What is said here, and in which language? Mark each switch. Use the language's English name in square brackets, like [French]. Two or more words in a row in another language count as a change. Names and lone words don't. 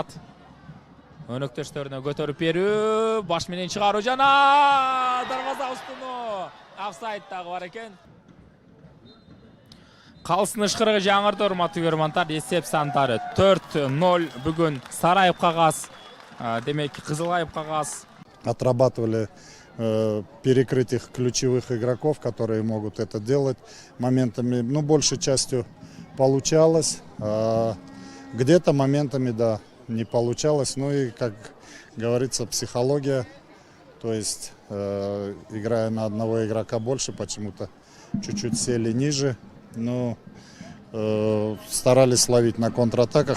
[Kyrgyz] Өнөктөштөрүнө көтөрүп берүү, баш менен чыгаруу жана дарбаза устуну. Офсайд дагы бар экен. Калсын ышкырыгы жаңырды, урматтуу көрөрмандар. Эсеп сандары 4-0 бүгүн Сараев кагаз, демек Кызылайып кагаз. [Russian] Отрабатывали перекрыть их ключевых игроков, которые могут это делать моментами, ну, большей частью получалось, где-то моментами, да, не получалось. Ну и, как говорится, психология, то есть играя на одного игрока больше, почему-то чуть-чуть сели ниже, но старались ловить на контратаках.